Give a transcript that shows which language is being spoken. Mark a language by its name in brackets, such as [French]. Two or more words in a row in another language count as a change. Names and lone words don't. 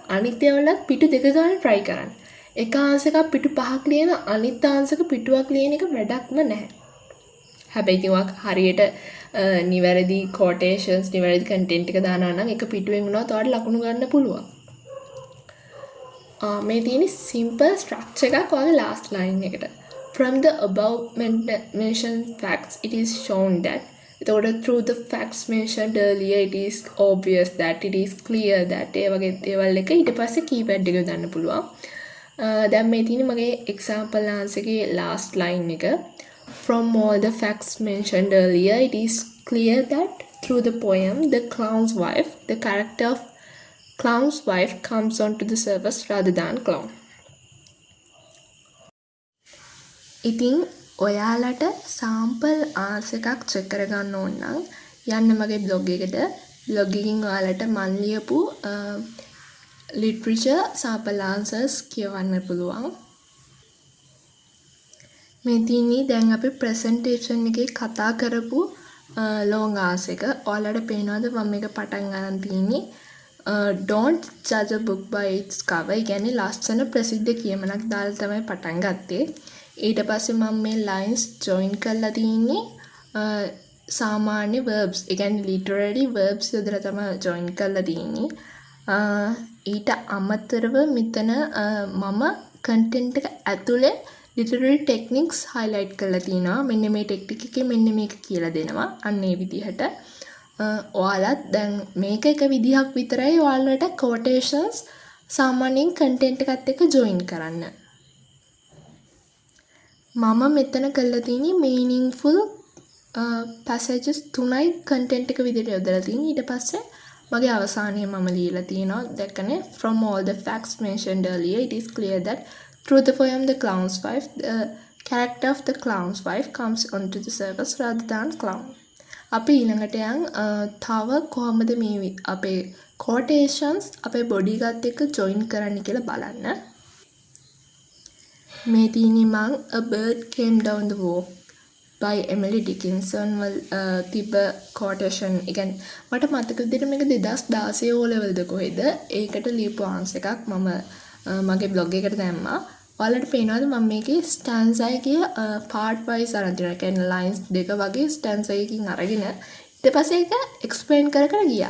[Sinhala] අනිත් ඒවාලත් පිටු 2 ගන්න try කරන්න. එක answer එකක් පිටු 5ක් ලියන අනිත් answer එක පිටුවක් ලියන එක වැඩක්ම නැහැ. හැබැයි ඉතින් ඔයා හරියට නිවැරදි quotations නිවැරදි content එක දානවා නම් එක පිටුවෙන් වුණාත් ඔයාලට ලකුණු ගන්න පුළුවන්. මේ තියෙන simple structure එකක් ඔයාගේ last line එකට. [English] From the above mentioned facts, it is shown that through the facts mentioned earlier, it is obvious that it is clear that [Sinhala] ඒ වගේ දේවල් එක ඊට පස්සේ keyword එක දාන්න පුළුවන්. දැන් මේ තියෙන මගේ example answer එකේ last line එක. [English] From all the facts mentioned earlier, it is clear that through the poem, the character of clown's wife comes onto the surface rather than clown. [Sinhala] ඉතින් ඔයාලට sample answer එකක් check කරගන්න ඕන නම් යන්න මගේ blog එකට. blog එකකින් ඔයාලට මන් ලියපු [English] literature sample answers [Sinhala] කියවන්න පුළුවන්. මේ තියෙන්නේ දැන් අපි presentation එකේ කතා කරපු [English] long answer [Sinhala] එක. ඔයාලට පේනවද මම මේක පටන් ගන්න තියෙන්නේ [English] don't judge a book by its cover. [Sinhala] ඒ කියන්නේ ලස්සන ප්‍රසිද්ධ කියමනක් දාලා තමයි පටන් ගත්තේ. ඊට පස්සේ මම මේ [English] lines join [Sinhala] කරලා තියෙන්නේ සාමාන්‍ය verbs. ඒ කියන්නේ [English] literary verbs [Sinhala] යොදලා තමයි join කරලා තියෙන්නේ. ඊට අමතරව මෙතන මම content එක ඇතුලේ [English] literary techniques highlight [Sinhala] කරලා තිනවා. මෙන්න මේ ටෙක්නික් එකේ මෙන්න මේක කියලා දෙනවා. අන්න ඒ විදිහට ඔයාලත් දැන් මේක එක විදිහක් විතරයි ඔයාලට quotations සාමාන්‍යයෙන් content එකත් එක්ක join කරන්න. මම මෙතන කරලා තියෙන්නේ [English] meaningful passages [Sinhala] 3යි content එක විදිහට යොදලා තියෙන්නේ. ඊට පස්සේ මගේ අවසානයේ මම ලියලා තියෙනවා දැක්කනේ [English] from all the facts mentioned earlier it is clear that through the poem The Clown's Wife the character of the clown's wife comes onto the surface rather than clown. [Sinhala] අපි ඊළඟට යන් තව කොහොමද මේ අපේ quotations අපේ body එකත් එක්ක join කරන්න කියලා බලන්න. මේ තියෙන්නේ මං A Bird Came Down the Walk by Emily Dickinson වල තිබ්බ quotation. ඒ කියන්නේ මට මතක විදිහට මේක 2016 O level ද කොහෙද ඒකට ලියපු answer එකක් මම මගේ blog එකට දැම්මා. ඔයාලට පේනවද මම මේකේ stanza එකේ [English] part wise [Sinhala] අරන් තියෙනවා. ඒ කියන්නේ lines දෙක වගේ stanza එකකින් අරගෙන ඊට පස්සේ ඒක explain කර කර ගියා.